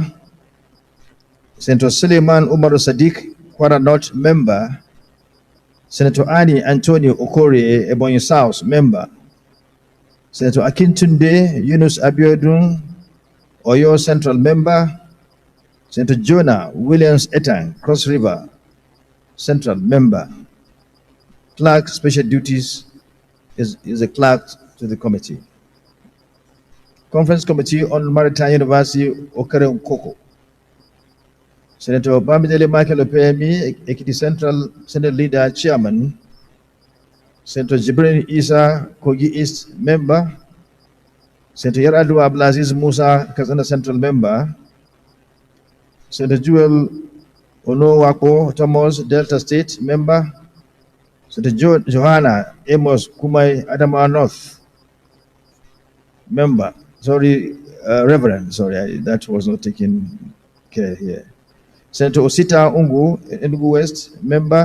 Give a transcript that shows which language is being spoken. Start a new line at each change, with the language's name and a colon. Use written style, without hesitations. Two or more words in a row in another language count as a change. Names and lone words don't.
English: Senator Suleiman Umar Sadiq, Kwara North Member. Senator Ani Antonio Okori, Ebonyi South Member. Senator Akintunde Yunus Abiodun, Oyo Central Member. Senator Jonah Williams Etang, Cross River Central Member. Clerk Special Duties is a clerk to the committee. Conference Committee on Maritime University, Okere Nkoko. Senator Bamidele Michael Opemi, Ekiti Central Senate Leader Chairman. Senator Jibrin Isa, Kogi East Member. Senator Yaradu Abdulaziz Musa, Kazana Central Member. Senator Jewel Onowako Thomas, Delta State Member. Senator Johanna Amos Kumai, Adamawa North Member. Sorry, Reverend, sorry, that was not taken care here. Senator Osita Ungu, Enugu West Member.